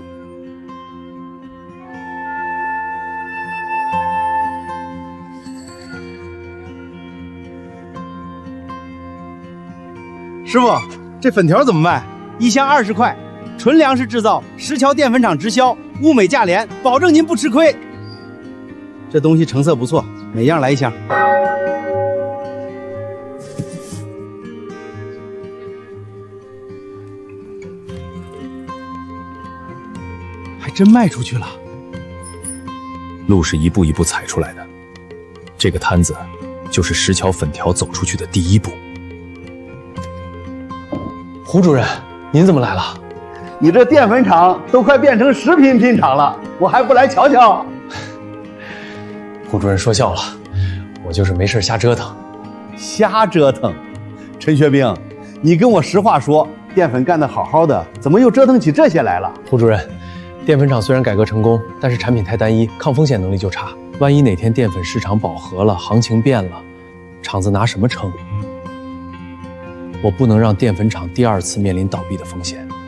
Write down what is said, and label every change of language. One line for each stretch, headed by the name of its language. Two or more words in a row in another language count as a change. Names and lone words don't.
Chinese: 師傅，這粉條怎麼賣？1箱20塊，純糧食製造，石橋澱粉廠直銷，物美價廉，保證您不吃虧。這東西成色不錯，每樣來1 箱。还真賣出去了。路是一步一步踩出來的，這個攤子就是石橋粉條走出去的第一步。胡主任，您怎麼來了？你這澱粉廠都快變成食品品廠了，我還不來瞧瞧？胡主任說笑了，我就是沒事瞎折騰。瞎折騰？陳學兵，你跟我實話說，澱粉幹得好好的，怎麼又折騰起這些來了？胡主任，澱粉廠雖然改革成功，但是產品太單一，抗風險能力就差。萬一哪天澱粉市場飽和了，行情變了，廠子拿什麼撐？我不能讓澱粉廠第2次面臨倒閉的風險。